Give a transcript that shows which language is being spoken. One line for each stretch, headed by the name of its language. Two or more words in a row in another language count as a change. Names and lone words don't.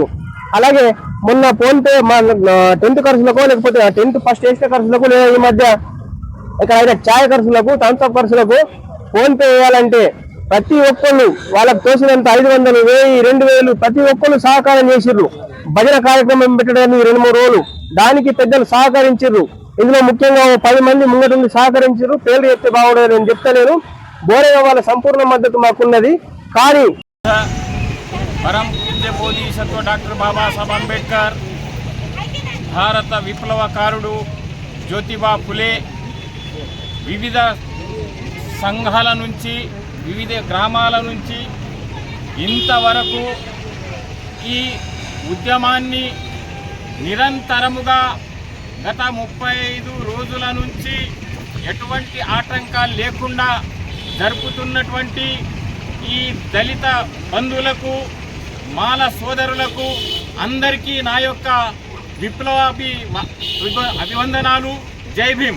Telugu: అలాగే మొన్న ఫోన్ పే టెంట్ ఖర్చులకు లేకపోతే టెంట్ ఫస్ట్ వేసిన ఖర్చులకు లేదా ఈ మధ్య ఇక్కడ అయితే ఛాయ్ ఖర్చులకు థమ్స్అప్ ఖర్చులకు ఫోన్ పే వేయాలంటే ప్రతి ఒక్కళ్ళు వాళ్ళకు తోసినంత 500, 1000, 2000 ప్రతి ఒక్కళ్ళు సహకారం చేసిర్రు. భజన కార్యక్రమం పెట్టడానికి 2-3 రోజులు దానికి పెద్దలు సహకరించారు. ఇందులో ముఖ్యంగా 10 మంది ముంగటుండి సహకరించారు. పేర్లు చెప్తే బాగుండదు, నేను చెప్తలేను. బోరేగం వాళ్ళ సంపూర్ణ మద్దతు మాకున్నది. కానీ పరమ పూజ్య బోధిసత్వ డాక్టర్ బాబా సాహెబ్ అంబేడ్కర్ భారత విప్లవకారుడు జ్యోతిబా ఫులే వివిధ సంఘాల నుంచి వివిధ గ్రామాల నుంచి ఇంతవరకు ఈ ఉద్యమాన్ని నిరంతరముగా గత 35 రోజుల నుంచి ఎటువంటి ఆటంకాలు లేకుండా జరుపుతున్నటువంటి ఈ దళిత బంధువులకు మాల సోదరులకు అందరికీ నా యొక్క విప్లవాభి అభివందనాలు. జై భీమ్.